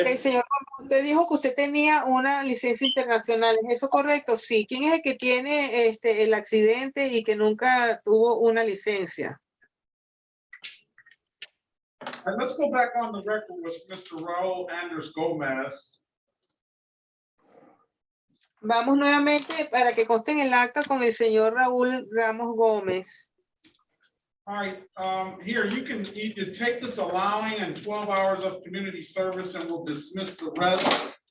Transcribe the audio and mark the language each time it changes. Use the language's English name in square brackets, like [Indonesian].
[Spanish] Okay, señor, usted dijo que usted tenía una licencia internacional, ¿es eso correcto? Sí. ¿Quién es el que tiene el accidente y que nunca tuvo una licencia? [English] All right, let's go back on the record with Mr. Raul Anders Gomez. [Spanish] Vamos nuevamente para que conste en el acta con el señor Raúl Ramos Gómez. [English] All right, here, you can take this allowing and 12 hours of community service and we'll dismiss the rest.